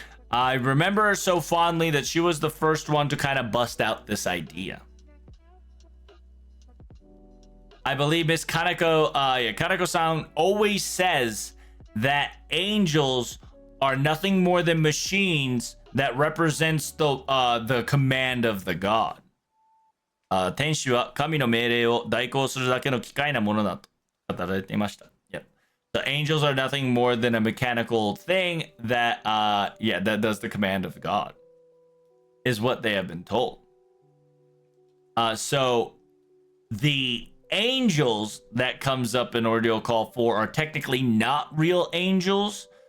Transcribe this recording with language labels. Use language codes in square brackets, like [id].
[en] I remember her so fondly that she was the first one to kind of bust out this idea. I believe Miss Kaneko, Kaneko-san always says that angels are nothing more than machines that represents the command of the god. [ja] 天使は神の命令を代行するだけの機械なものだと語られていました。 [en] Yep. The angels are nothing more than a mechanical thing that that does the command of God, is what they have been told. So the angels that comes up in Ordeal Call 4 are technically not real angels.